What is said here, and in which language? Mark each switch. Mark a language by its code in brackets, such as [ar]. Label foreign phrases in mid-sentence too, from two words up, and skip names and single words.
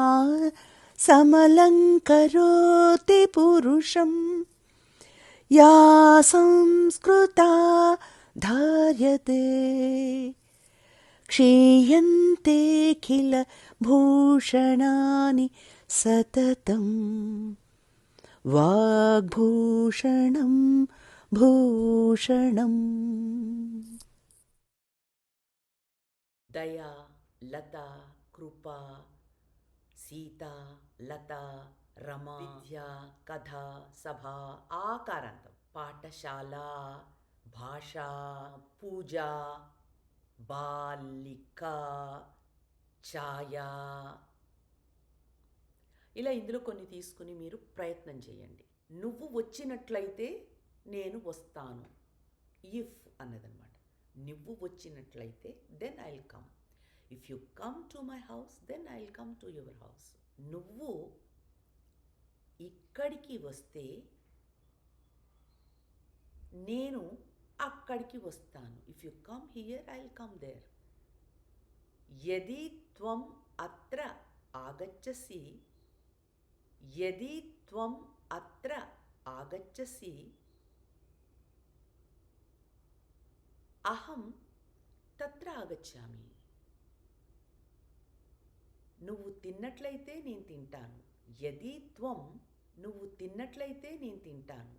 [sa] समलङ्करोति पुरुषं या संस्कृता धार्यते क्षीयन्ते किल भूषणानि सततं वाग्भूषणं भूषणम्. [te] దయా, లత, కృప, సీత, లత, రమ, విద్య, కథ, సభ, ఆకారాంతం. పాఠశాల, భాష, పూజ, బాలిక, ఛాయ. ఇలా ఇందులో కొన్ని తీసుకుని మీరు ప్రయత్నం చేయండి. నువ్వు వచ్చినట్లయితే నేను వస్తాను. ఇఫ్ అన్నదన్నమాట. నువ్వు వచ్చినట్లయితే [en] then I will come. if you come to my house then I will come to your house. [te] నువ్వు ఇక్కడికి వస్తే నేను అక్కడికి వస్తాను. [en] if you come here I will come there. [sa] యది త్వం అత్ర ఆగచ్చసి, యది త్వం అత్ర ఆగచ్చసి అహం తత్ర ఆగచ్చామి. [te] నువ్వు తిన్నట్లయితే నేను తింటాను. [sa] యది త్వం, [te] నువ్వు తిన్నట్లయితే నేను తింటాను.